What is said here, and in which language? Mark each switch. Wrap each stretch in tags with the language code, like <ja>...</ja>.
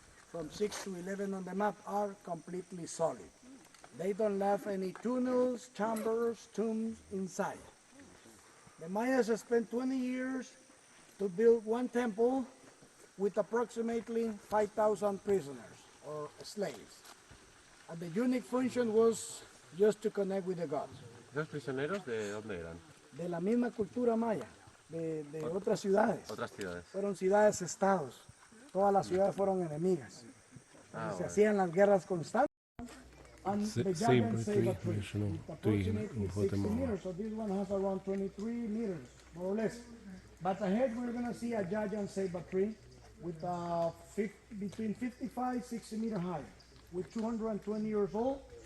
<en>From 6 to 11 on the map are completely solid. They don't have any tunnels, chambers, tombs inside. The Mayas spent 20 years to build one temple with approximately 5,000 prisoners or slaves. And the unique function was just to connect with the gods.</en> <es>¿Esos prisioneros de dónde eran? De la misma cultura maya, de otras ciudades. Otras ciudades. Fueron ciudades-estados. Todas las ciudades fueron enemigas. Se hacían las guerras constantes.</es> <en>And the giant saber tree, approximately 60 meters, so this one has around 23 meters, more or less. But ahead we're going to see a giant saber tree with between 55, 60 meters high, with 220 years old.</en>